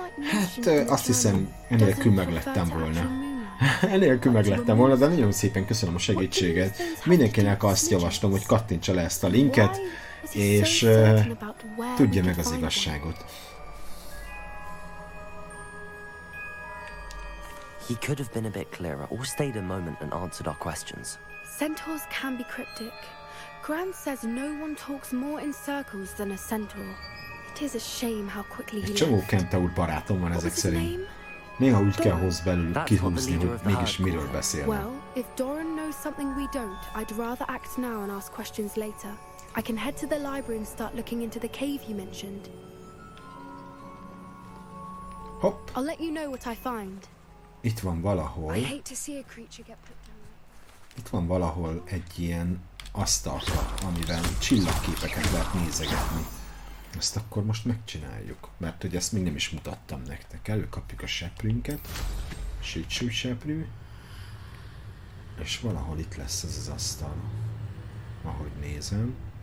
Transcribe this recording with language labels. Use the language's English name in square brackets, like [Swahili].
[Hungarian] Hát azt hiszem, enélkül meglettem volna. Enélkül meglettem volna, de nagyon szépen köszönöm a segítséget. Mindenkinek azt javaslom, hogy kattintsa le ezt a linket, és tudja meg az igazságot. [English] He could have been a bit clearer, or stayed a moment and answered our questions. Centaurs can be cryptic. Grant says no one talks more in circles than a centaur. It is a shame how quickly he left. [Hungarian] Egy csomó kentaur barátom van ezek szerint. Néha úgy kell kihúzni, hogy mégis miről beszélne. [English] Well, if Doran knows something we don't, I'd rather act now and ask questions later. I can head to the library and start looking into the cave you mentioned. Hopp. I'll let you know what I find. [Hungarian] Itt van valahol. [English] I hate to see a creature get put down. [Hungarian] Itt van valahol egy ilyen asztalka, amivel csillagképeket lehet nézegetni. Ezt akkor most megcsináljuk, mert hogy ezt még nem is mutattam nektek. Előkapjuk a seprünket, sítsú seprű, és valahol itt lesz ez az asztal, ahogy nézem.